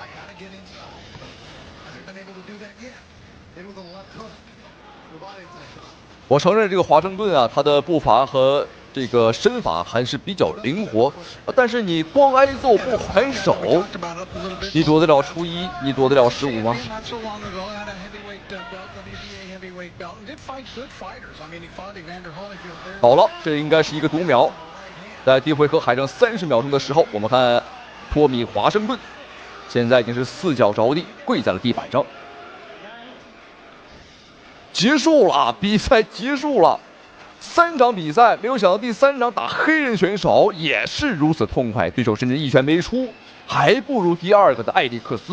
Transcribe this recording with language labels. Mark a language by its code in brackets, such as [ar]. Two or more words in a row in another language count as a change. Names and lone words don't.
[zh] 我承認這個華盛頓啊，他的步伐和這個身法還是比較靈活，但是你光挨揍不還手，你躲得了初一，你躲得了15嗎？好了，這應該是一個讀秒。在第一回合還剩30秒鐘的時候，我們看托米·華盛頓現在已經是4腳着地，跪在了地板上。結束了，比賽結束了。3場比賽，沒有想到第3場打黑人選手也是如此痛快，對手甚至一拳沒出，還不如第2個的艾利克斯。